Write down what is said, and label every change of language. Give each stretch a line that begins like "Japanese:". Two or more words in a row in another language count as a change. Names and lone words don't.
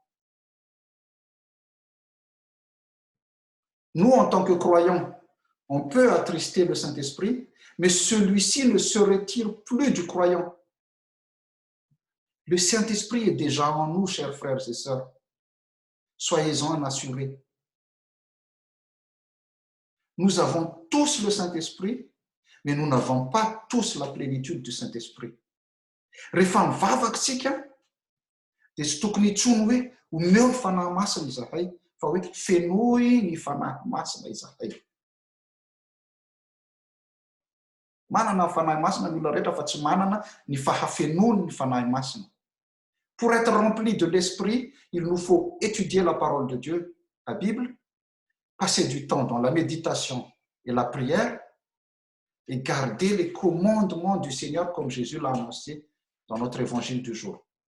French: Nous, en tant que croyants, on peut attrister le Saint-Esprit, mais celui-ci ne se retire plus du croyant. Le Saint-Esprit est déjà en nous, chers frères et sœurs. Soyez-en assurés. Nous avons tous le Saint-Esprit, mais nous n'avons pas tous la plénitude du Saint-Esprit.
Malagasy: Rehefa mivavaka isika, dia tsy tokony hitsono hoe omeo ny fanahy masina izahay, fa hoe fenoy ny fanahy masina izahay. Manana ny fanahy masina ny olona rehetra fa tsy manana ny fahafenony ny fanahy masina.
French: Pour être rempli de l'Esprit, il nous faut étudier la parole de Dieu, la Bible, passer du temps dans la méditation et la prière et garder les commandements du Seigneur comme Jésus l'a annoncé dans notre évangile du jour.